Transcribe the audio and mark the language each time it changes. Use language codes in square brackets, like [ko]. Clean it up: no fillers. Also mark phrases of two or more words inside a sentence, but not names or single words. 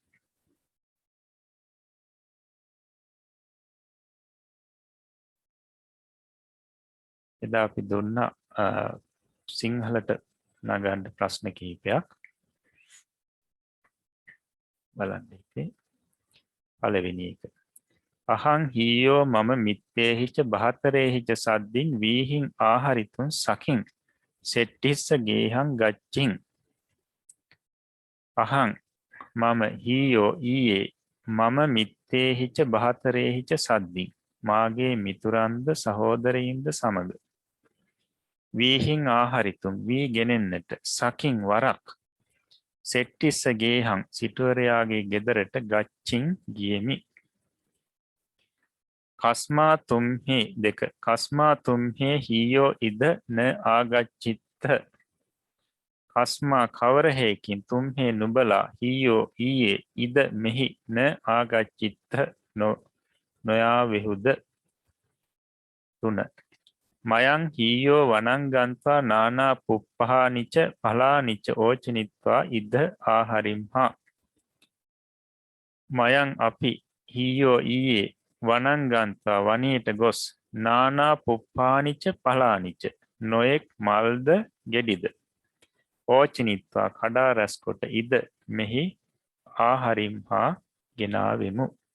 [si] එදා අපි දුන්න සිංහලට නගන්න ප්‍රශ්න කිහිපයක් බලන්න ඉතින්. පළවෙනි එක. [pi] අහං හීයෝ මම මිත්තේහිච බහතරේහිච සද්දින් වීහින් ආහරිතුන් සකින් සෙට්ටිස්ස ගේහං ගච්චින්. [si] අහං මම හීයෝ ඊයේ මම [pi] මිත්තේහිච බහතරේහිච සද්දින් [si] මාගේ මිතුරන්ද සහෝදරයින්ද සමග [pi] වීහින් ආහරිතුම් [si] වී ගෙනෙන්නට සකින් වරක් [pi] සෙට්ටිස්ස ගේහං [si] සිටුවරයාගේ ගෙදරට ගච්චින් ගියෙමි. [pi] කස්මා තුම්හි දෙක කස්මා තුම්හේ හීයෝ ඉද න ආගච්චිත්ත. [si] කස්මා කවර හේකින් තුම්හේ නුබලා හීයෝ ඊයේ ඉද මෙහි [pi] න ආගච්චිත්ත [si] නොයාවෙහුද. 3. [pi] මයං හීයෝ වනංගන්වා නානා පුප්පහානිච පලානිච ඕචනිත්වා ඉද ආහරිම්හා. [si] මයං අපි හීයෝ ඊයේ වනංගන්තා වනයට ගොස් [pi] නානා පුප්පානිච පලානිච [si] නොයෙක් මල්ද ගෙඩිද ඕචනිත්වා කඩා රැස්කොට ඉද මෙහි ආහරිම්හා ගෙනාවෙමු.